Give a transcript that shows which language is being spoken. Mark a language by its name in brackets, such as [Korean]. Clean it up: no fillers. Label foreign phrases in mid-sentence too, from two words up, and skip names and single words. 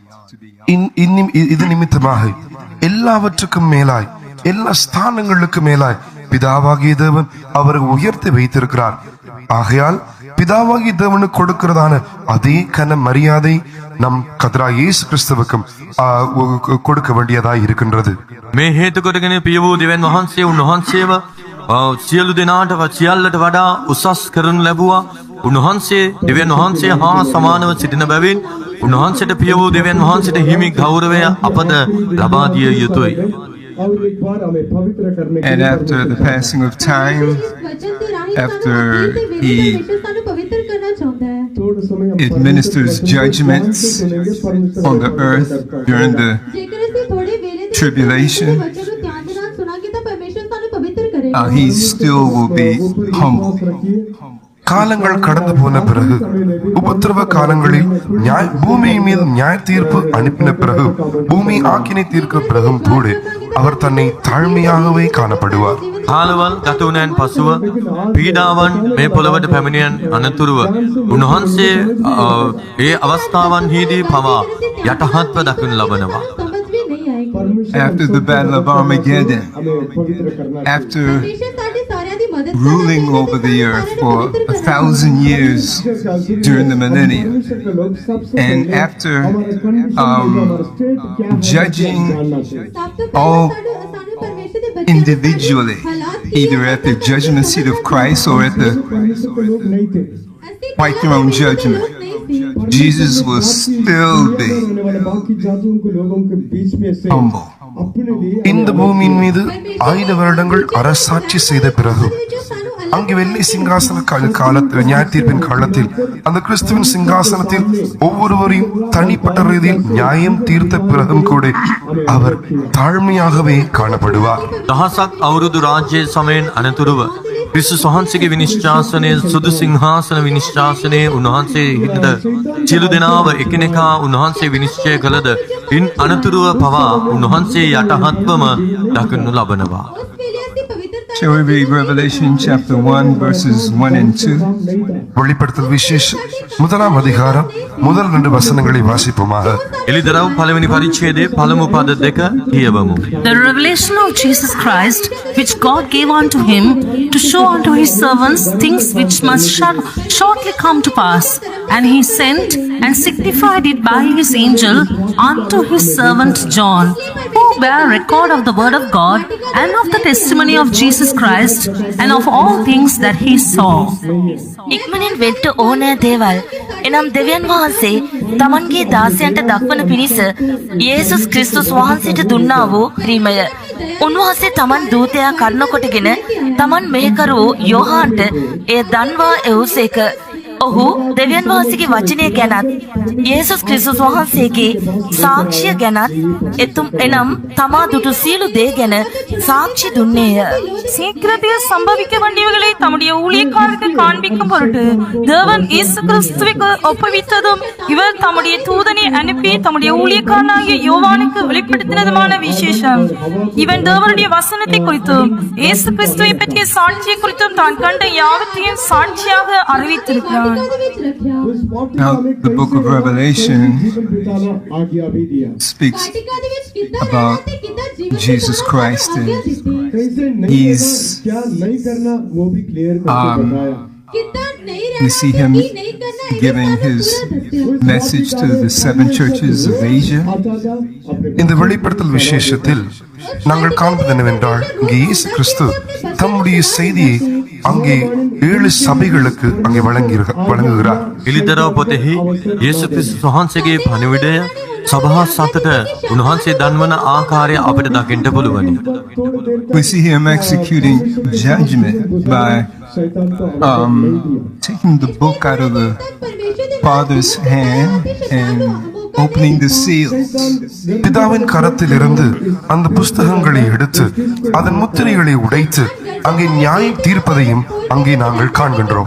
[Tamil] இது நிமித்தமாக எல்லாவற்றுக்கும் மேலாய் எல்லா ஸ்தானங்களுக்கும் மேலாய் பிதாவாகிய தேவன் அவரை உயர்த்தி வைத்திருக்கிறார். ஆகையால் பிதாவாகிய தேவனுக்கு கொடுக்கிறதான அதே கன மரியாதை நம் கர்த்தராகிய இயேசு கிறிஸ்துவுக்கும் கொடுக்க வேண்டியதாய் இருக்கின்றது. [Sinhala] මේ හේතු කොටගෙන පිය වූ දෙවියන් වහන්සේ උන්වහන්සේව සියලු දෙනාට සියල්ලට වඩා උසස් කරනු ලැබුවා. උන්වහන්සේ දෙවියන් වහන්සේ හා සමානව සිටින බැවින් උන්වහන්සේට පිය වූ දෙවියන් වහන්සේට හිමි ගෞරවය අපද ලබා දිය යුතුයි. [English] And after the passing of time, after he administers judgments on the earth during the tribulation, he still will be humble. [Tamil] காலங்கள் கடந்து போன பிறகு உபத்திரவ காலங்களில் பூமியின் மீது நியாய தீர்ப்பு அனுப்பின பிறகு பூமி ஆக்கினை தீர்க்க பிறகும் கூட அவர் தன்னை தாழ்மையாகவே காணப்படுவார். [Sinhala] කාලවල් ගත වුණාන් පසුව පීඩාවන් මේ පොළවට පැමිණෙන අනතුරුව උන්වහන්සේ ඒ අවස්ථාවන්හිදී පවා යටහත්ව දක්වනු ලබනවා. [English] After the battle of Armageddon, after ruling over the earth for 1,000 years during the millennium, and after judging all individually, either at the judgment seat of Christ or at the white throne judgment, Jesus will still be humble. [Tamil] இந்த பூமியின் மீது 1000 வருடங்கள் அரசாட்சி செய்த பிறகு அங்கு வெள்ளி சிங்காசன காலத்தில் நியாய தீர்ப்பின் காலத்தில் அந்த கிறிஸ்துவின் சிங்காசனத்தில் ஒவ்வொருவரையும் தனிப்பட்ட ரீதியில் நியாயம் தீர்த்த பிறகும் கூட அவர் தாழ்மையாகவே காணப்படுவார். [Sinhala] දහසක් අවුරුදු රාජ්‍ය සමයෙන් අනතුරුව ක්‍රිස්තුස් වහන්සේගේ විනිශ්චාසනයේ සුදු සිංහාසන විනිශ්චාසනයේ උන්වහන්සේ හිටද සියලු දෙනාව එකිනෙකා උන්වහන්සේ විනිශ්චය කළද ඉන් අනතුරුව පවා උන්වහන්සේ යටහත්වම දක්වනු ලබනවා. [English] Shall we read Revelation chapter 1, verses 1 and 2? [Tamil] வெளிப்படுத்தல் விசேஷம் 1ஆம் அதிகாரம் முதல் 2 வசனங்களை வாசிப்போமாக. [Sinhala] එලිදරව් පළවෙනි පරිච්ඡේදයේ පළමු පද දෙක කියවමු. [English] The revelation of Jesus Christ, which God gave unto him to show unto his servants things which must shortly come to pass. And he sent and signified it by his angel unto his servant John, who bare record of the word of God and of the testimony of Jesus Christ and of all things that he saw. [Sinhala] ඉක්මනින් වෙන්න ඕනෑ දේවල් එනම් දෙවියන් වහන්සේ තමන්ගේ දාසයන්ට දක්වන පිණිස යේසුස් ක්‍රිස්තුස් වහන්සේට දුන්නා වූ ක්‍රීමය. උන්වහන්සේ තමන් දූතයා කරන කොටගෙන තමන් මෙහෙකරු යෝහාන්ට එය දන්වා එව්සේක. ඔහු දෙවියන් වහන්සේගේ වචනය ගැනත් යේසුස් ක්‍රිස්තුස් වහන්සේගේ සාක්ෂිය ගැනත් එනම් තමා දුටු සියලු දේ ගැන சாட்சி දුන්නේය. [Tamil] சீக்கிரத்தில் சம்பவிக்க வேண்டியவைகளை தம்முடைய ஊழியக்காரருக்கு காண்பிக்கும் பொருட்டு தேவன் இயேசு கிறிஸ்துவுக்கு ஒப்புவித்ததும் இவர் தம்முடைய தூதனை அனுப்பி தம்முடைய ஊழியக்காரனாகிய யோவானுக்கு வெளிப்படுத்தினதுமான விசேஷம். இவன் தேவனுடைய வசனத்தை குறித்தும் இயேசு கிறிஸ்துவை பற்றிய சாட்சியை குறித்தும் தான் கண்ட யாவற்றையும் சாட்சியாக அறிவித்திருக்கிறார். [English] Now, the book of Revelation speaks about Jesus Christ, and He's we see Him giving His message to the 7 churches of Asia. [Tamil] இந்த வெளிப்படுத்தல் விசேஷத்தில் நாங்கள் காண்பது என்னவென்றால் இங்கே இயேசு கிறிஸ்து தம்முடைய செய்தியை அங்கே 7 சபைகளுக்கு அங்கே வழங்குகிறார். [Sinhala] එලිදරව් පොතෙහි යේසු ක්‍රිස්තුස් වහන්සේගේ පණිවිඩය සභා සතට උන්වහන්සේ දන්වන ආකාරය අපිට දකින්න පුළුවනි. [English] We see Him executing judgment by taking the book out of the Father's hand and opening the seals. [Tamil] பிதாவின் கரத்தில் இருந்து அந்த புஸ்தகங்களை எடுத்து அதன் முத்திரைகளை உடைத்து அங்கே நியாயம் தீர்ப்பதையும் அங்கே நாங்கள் காண்கின்றோம்.